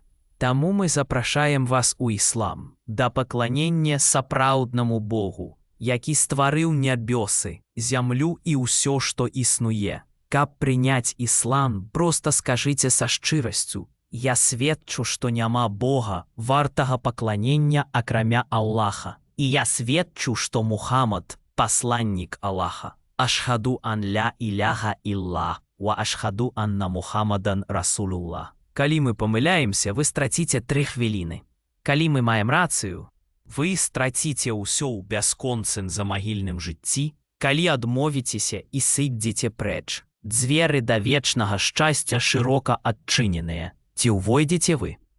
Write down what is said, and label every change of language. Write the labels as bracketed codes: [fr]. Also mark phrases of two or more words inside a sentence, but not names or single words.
[be] Таму мы запрашаем вас у іслам, да пакланення сапраўднаму Богу, які стварыў нябёсы, зямлю і ўсё, што існуе. Каб прыняць іслам, проста скажыце са шчырасцю: «Я сведчу, што няма Бога, вартага пакланення акрамя Аллаха. І я сведчу, што Мухаммад – пасланнік Аллаха. [ar] أشهد أن لا إله إلا وأشهد أن محمدا رسول الله». [be] Калі мы памыляемся, вы страціце 3 хвіліны. Калі мы маем рацыю, вы страціце ўсё ў бясконцым замагільным жыцці, калі адмовіцеся і сыдзеце прэч. Дзверы да вечнага шчасця шырока адчыненыя. Ці ўвойдзеце вы?